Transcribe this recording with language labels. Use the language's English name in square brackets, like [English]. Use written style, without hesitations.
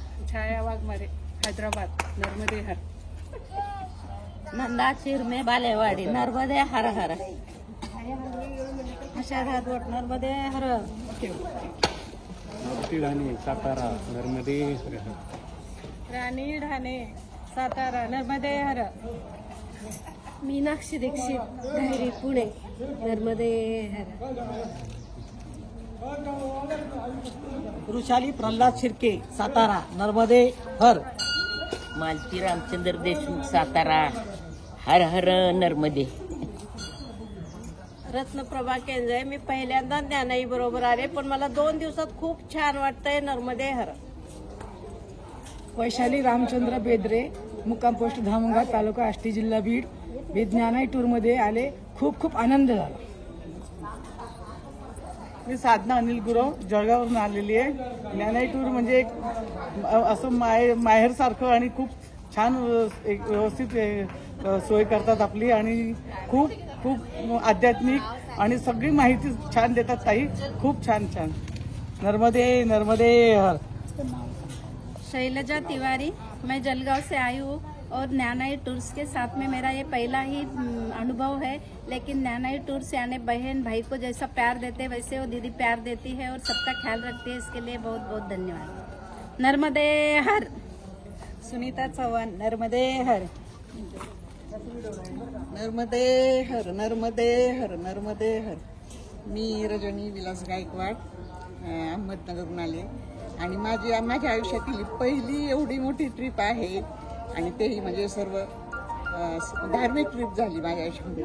[Marathi] छाया वाघमारे हैदराबाद नर्मदे हर. नंदा चिरमे बालेवाडी नर्मदे हर हर. आशा राजवट नर्मदे हर. ढाणे सातारा नर्मदे हर. राणी ढाणे सातारा नर्मदे हर. मीनाक्षी दीक्षित धैरी पुणे नर्मदे हर. वृषाली प्रल्हाद शिर्के सातारा नर्मदे हर. मालती रामचंद्र देशमुख सातारा हर हर नर्मदे. रत्नप्रभा केंजळे मी पहिल्यांदा ज्ञानाई बरोबर आले पण मला 2 दिवसात खूप छान वाटतंय नर्मदे हर. वैशाली रामचंद्र बेद्रे मुक्काम पोस्ट धामणगाव तालुका आष्टी जिल्हा बीड. मी ज्ञानाई टूर मध्ये आले. खूप खूप आनंद झाला. मी साधना अनिल गुरव जळगाववरून आलेली आहे. ज्ञानाई टूर म्हणजे एक असं माहेर सारखं आणि खूप छान एक व्यवस्थित सोय करतात आपली आणि खूप खूप आध्यात्मिक आणि सगळी माहिती छान देतात ताई. खूप छान छान. नर्मदे नर्मदे हर. [Hindi] शैलजा तिवारी मैं जलगांव से आई हूँ और ज्ञानाई टूर्स के साथ में मेरा ये पहला ही अनुभव है. लेकिन ज्ञानाई टूर से आने बहन भाई को जैसा प्यार देते वैसे वो दीदी प्यार देती है और सबका ख्याल रखती है. इसके लिए बहुत बहुत धन्यवाद. [Marathi] नर्मदे हर. सुनीता चव्हाण नर्मदे हर. नर्मदे हर नर्मदे हर नर्मदे हर. मी रजनी विलास गायकवाड अहमदनगरहून आले आणि माझ्या आयुष्यातील पहिली एवढी मोठी ट्रिप आहे आणि तेही म्हणजे सर्व धार्मिक ट्रिप झाली माझ्या आयुष्यामध्ये.